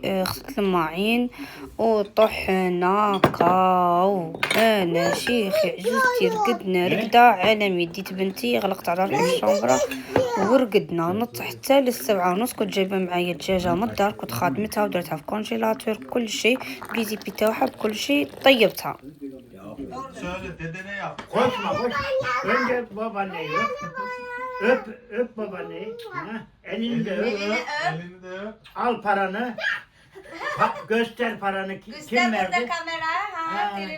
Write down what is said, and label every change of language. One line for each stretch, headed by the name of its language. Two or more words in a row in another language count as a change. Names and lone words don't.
Arabic: غسلت الماعين وطحنا كاو. انا شيخي عجزتي رقدنا رقده عالمي. ديت بنتي غلقت على روحي الشومبره ورقدنا نط حتى ل7:30. كنت جايبه معايا دجاجه من الدار كنت خادمتها ودرتها في كونجيلاتور كل شيء بيزي تاعها بكل شيء طيبتها.
Turkish: Söyle dedene yap. Koşma koş. Önce babaanneyi öp. Öp babaanneyi. Ha, elini de öp. Elini de öp. Al paranı. Göster paranı. Kim Göster verdi? burada kamera. Ha, telefon.